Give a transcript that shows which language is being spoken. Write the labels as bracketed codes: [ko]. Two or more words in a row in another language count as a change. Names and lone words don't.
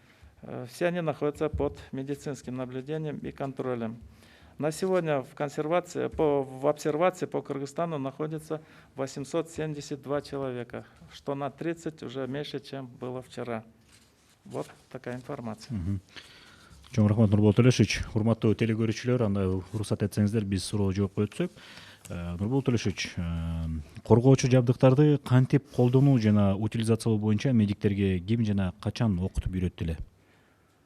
[ru] Все они находятся под медицинским наблюдением и контролем. На сегодня в обсервации по Кыргызстану находится 872 человека, что на 30 уже меньше, чем было вчера. Вот такая информация. [ky] Чоң рахмат, Нурбол Төлешович. Урматтуу телекөрүүчүлөр, анда уруксат этсеңиздер биз суроо жооп коюп өтсөк. Нурбол Төлешович, коргоочу жабдыктарды кантип колдонуу жана утилизациялоо боюнча медиктерге ким жана качан окутуп үйрөттү эле?